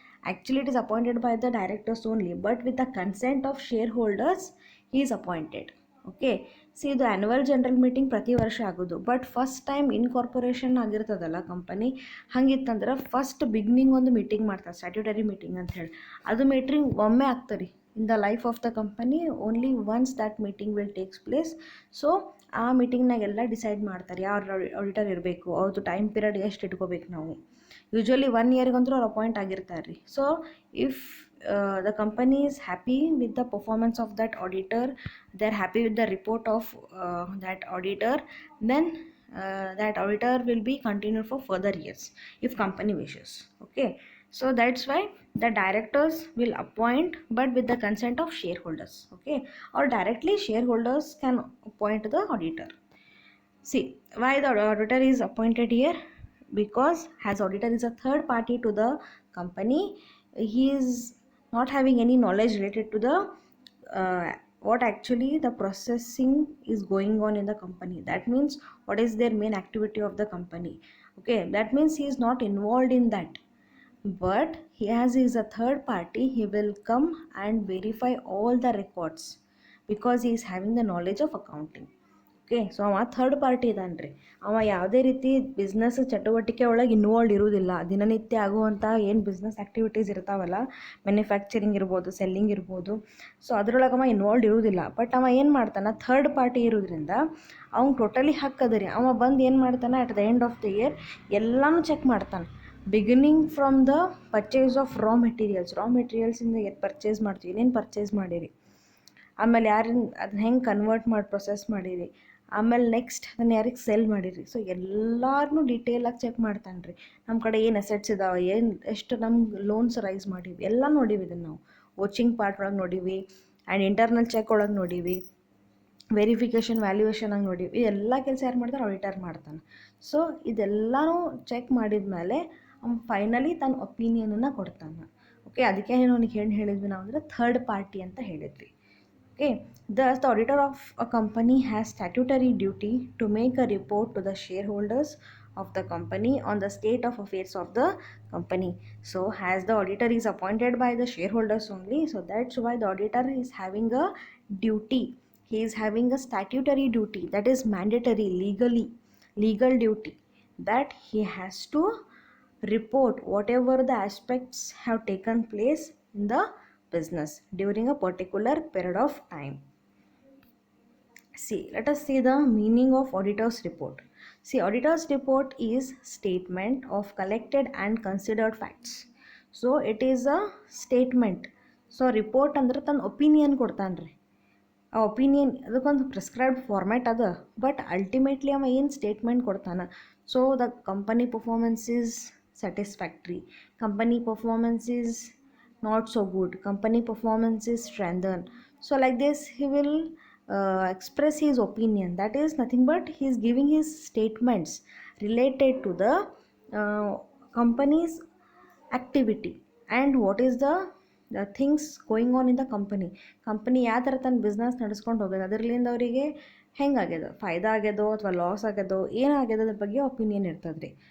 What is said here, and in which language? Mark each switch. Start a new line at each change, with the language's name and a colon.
English: Actually it is appointed by the directors only, but with the consent of shareholders he is appointed. Okay, see, the annual general meeting
Kannada: ಪ್ರತಿ ವರ್ಷ ಆಗೋದು, but first time incorporation ಆಗಿರ್ತದಲ್ಲ company, ಹಂಗಿತ್ತಂದ್ರೆ first beginning ಒಂದು meeting ಮಾಡ್ತಾರೆ, statutory meeting ಅಂತ ಹೇಳಿ. ಅದು meeting ಒಮ್ಮೆ ಆಗ್ತದೆ
English: in the life of the company, only once that meeting will takes place.
Kannada: So ಆ ಮೀಟಿಂಗ್ನಾಗೆಲ್ಲ ಡಿಸೈಡ್ ಮಾಡ್ತಾರೆ ಯಾರು ಆಡಿಟರ್ ಇರಬೇಕು, ಅವ್ರದ್ದು ಟೈಮ್ ಪೀರಿಯಡ್ ಎಷ್ಟು ಇಟ್ಕೋಬೇಕು. ನಾವು ಯೂಶ್ವಲಿ 1 ಇಯರ್ಗಂತೂ ಅವ್ರು ಅಪಾಯಿಂಟ್ ಆಗಿರ್ತಾರೆ ರೀ.
English: So if the company is happy with the performance of that auditor, they are happy with the report of that auditor, then that auditor will be continued for further years if company wishes. Okay, so that's why the directors will appoint, but with the consent of shareholders. Okay, or directly shareholders can appoint the auditor. See, why the auditor is appointed here? Because as auditor is a third party to the company, he is not having any knowledge related to the what actually the processing is going on in the company. That means what is their main activity of the company. Okay, that means he is not involved in that, but he has is a third party, he will come and verify all the records because he is having the knowledge of accounting.
Kannada: Okay, so ಅವ third party ಇದಾನೆ ರೀ. ಅವ ಯಾವುದೇ ರೀತಿ business ಚಟುವಟಿಕೆ ಒಳಗೆ involve ಇರುವುದಿಲ್ಲ. ದಿನನಿತ್ಯ ಆಗುವಂಥ ಏನು ಬಿಸ್ನೆಸ್ ಆ್ಯಕ್ಟಿವಿಟೀಸ್ ಇರ್ತಾವಲ್ಲ, ಮ್ಯಾನುಫ್ಯಾಕ್ಚರಿಂಗ್ ಇರ್ಬೋದು, ಸೆಲ್ಲಿಂಗ್ ಇರ್ಬೋದು, ಸೊ ಅದ್ರೊಳಗೆ ಅವ ಇನ್ವಾಲ್ವ್ ಇರುವುದಿಲ್ಲ. ಬಟ್ ಅವ ಏನು ಮಾಡ್ತಾನೆ, ಥರ್ಡ್ ಪಾರ್ಟಿ ಇರೋದ್ರಿಂದ ಅವ್ನು ಟೋಟಲಿ ಹಕ್ಕದ ರೀ. ಅವ ಬಂದು ಏನು ಮಾಡ್ತಾನೆ,
English: at the end of the year
Kannada: ಎಲ್ಲನೂ ಚೆಕ್ ಮಾಡ್ತಾನೆ.
English: beginning from the purchase of raw
Kannada: ಮೆಟೀರಿಯಲ್ಸಿಂದ ಏನು ಪರ್ಚೇಸ್ ಮಾಡ್ತೀವಿ, ಏನೇನು ಪರ್ಚೇಸ್ ಮಾಡಿರಿ, ಆಮೇಲೆ ಯಾರಿನ ಅದನ್ನ ಹೆಂಗೆ ಕನ್ವರ್ಟ್ ಮಾಡಿ ಪ್ರೊಸೆಸ್ ಮಾಡಿರಿ, ಆಮೇಲೆ ನೆಕ್ಸ್ಟ್ ಅದನ್ನು ಯಾರಿಗೆ ಸೆಲ್ ಮಾಡಿರಿ. ಸೊ ಎಲ್ಲರೂ ಡೀಟೇಲಾಗಿ ಚೆಕ್ ಮಾಡ್ತಾನೆ ರೀ. ನಮ್ಮ ಕಡೆ ಏನು ಅಸೆಟ್ಸ್ ಇದಾವೆ, ಎಷ್ಟು ನಮ್ಗೆ ಲೋನ್ಸ್ ರೈಸ್ ಮಾಡೀವಿ, ಎಲ್ಲ ನೋಡೀವಿ. ಇದನ್ನು ನಾವು ವಾಚಿಂಗ್ ಪಾರ್ಟ್ ಒಳಗೆ ನೋಡೀವಿ, ಆ್ಯಂಡ್ ಇಂಟರ್ನಲ್ ಚೆಕ್ ಒಳಗೆ ನೋಡೀವಿ, ವೆರಿಫಿಕೇಷನ್ ವ್ಯಾಲ್ಯೂಯೇಷನ್ ಆಗಿ ನೋಡೀವಿ. ಎಲ್ಲ ಕೆಲಸ ಯಾರು ಮಾಡ್ತಾರೆ, ಆಡಿಟರ್ ಮಾಡ್ತಾನೆ. ಸೊ ಇದೆಲ್ಲನೂ ಚೆಕ್ ಮಾಡಿದ ಮೇಲೆ ಅವ್ನು ಫೈನಲಿ ತನ್ನ ಒಪಿನಿಯನನ್ನು ಕೊಡ್ತಾನೆ. ಓಕೆ, ಅದಕ್ಕೆ ಅವನಿಗೆ ಏನು ಹೇಳಿದ್ವಿ ನಾವು ಅಂದರೆ ಥರ್ಡ್ ಪಾರ್ಟಿ ಅಂತ ಹೇಳಿದ್ವಿ.
English: Okay, thus the auditor of a company has statutory duty to make a report to the shareholders of the company on the state of affairs of the company. So as the auditor is appointed by the shareholders only, so that's why the auditor is having a duty. He is having a statutory duty, that is mandatory, legal duty, that he has to report whatever the aspects have taken place in the business during a particular period of time. See, let us see the meaning of auditor's report. See, auditor's report is statement of collected and considered facts. So it is a statement.
Kannada: So report ಅಂದ್ರೆ ತನ್ನ opinion ಕೊಡ್ತಾನ್ರಿ. ಆ opinion ಅದಕ್ಕೊಂದು prescribed format ಅದ, but ultimately ಅವ ಏನು statement ಕೊಡ್ತಾನೆ.
English: So the company performance is satisfactory, company performance is not so good, company performance is strengthened. So like this he will express his opinion. That is nothing but he is giving his statements related to the company's activity and what is the things going on in the company
Kannada: ಯಾವ ಥರ ತನ್ನ business ನಡೆಸ್ಕೊಂಡು ಹೋಗೋದು, ಅದರಲ್ಲಿಂದ ಅವರಿಗೆ ಹೆಂಗಾಗ್ಯದ, ಫಾಯ್ದಾ ಆಗ್ಯದೋ ಅಥವಾ loss ಆಗ್ಯದೋ, ಏನಾಗ್ಯದ ಅದ್ರ ಬಗ್ಗೆ ಒಪಿನಿಯನ್ ಇರ್ತದೆ ರೀ.